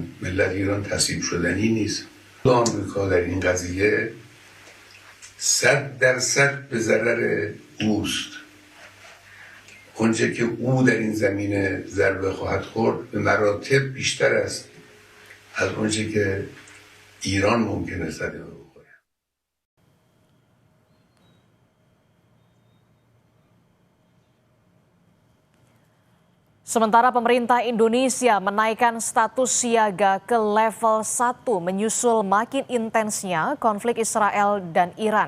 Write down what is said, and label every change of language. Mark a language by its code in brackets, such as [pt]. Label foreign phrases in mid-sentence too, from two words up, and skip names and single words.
[fa] ملت ایران تسلیم شدنی نیست. آمریکا در این قضیه 100% به ضرر اوست. اونچه که او در این زمینه ضربه خواهد خورد به مراتب بیشتر است از اونچه که ایران ممکنه صدمه بخوره. [id] Sementara pemerintah Indonesia menaikkan status siaga ke level 1 menyusul makin intensnya konflik Israel dan Iran.